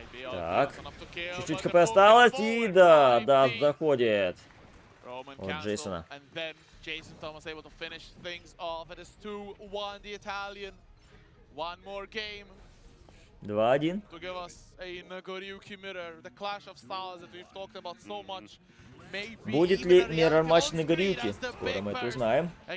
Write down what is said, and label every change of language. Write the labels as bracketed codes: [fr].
[ru] Так, чуть-чуть ХП осталось, и да, доходит от Джейсона. [en] Jason Thomas able to finish things off. It is 2-1 the Italian. One more game [ru] 2-1. [en] to give us a Nagoriuki mirror. The clash of styles that we've talked about so much. [ru] Будет ли миррор-матч на Горюке? Скоро мы это узнаем.